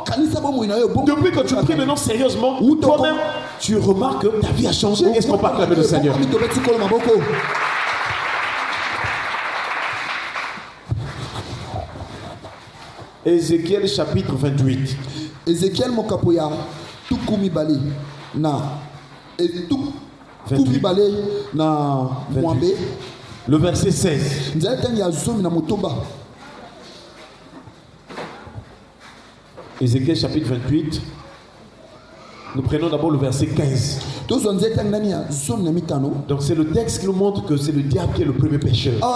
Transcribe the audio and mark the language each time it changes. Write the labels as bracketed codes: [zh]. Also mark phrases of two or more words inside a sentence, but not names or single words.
[fr] Depuis que tu pries maintenant sérieusement, toi-même, tu remarques que ta vie a changé. Est-ce qu'on peut acclamer le Seigneur? Ézéchiel chapitre 28. [ln] Ézéchiel mokapoya tukumi bali na tukumi bali na mwambe. [fr] Le verset 16. Ézéchiel chapitre 28. Nous prenons d'abord le verset 15. Donc c'est le texte qui nous montre que c'est le diable qui est le premier pécheur.